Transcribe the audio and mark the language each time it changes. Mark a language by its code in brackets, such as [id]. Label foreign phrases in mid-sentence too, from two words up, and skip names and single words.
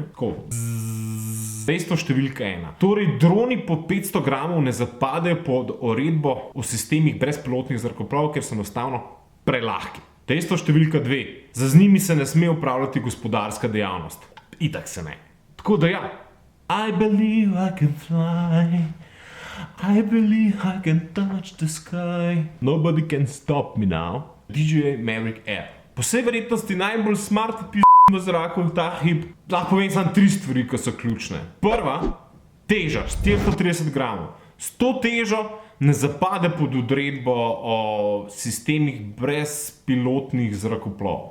[sl] Tako. Dejstvo številka 1. Torej, droni po 500 gramov ne zapadejo pod uredbo o sistemih brezpilotnih zrakoplovov, ker so enostavno prelahki. Dejstvo številka 2. Z njimi se ne sme upravljati gospodarska dejavnost. Itak se ne. Tako da ja. [en] I believe I can fly. I believe I can touch the sky. Nobody can stop me now. DJI Mavic Air. [sl] Po vsej verjetnosti najbolj smart v zraku v ta hip. Lahko povem samo 3 stvari, ki so ključne. Prva, teža, 430 gramov. S to težo ne zapade pod odredbo o sistemih brezpilotnih zrakoplovov.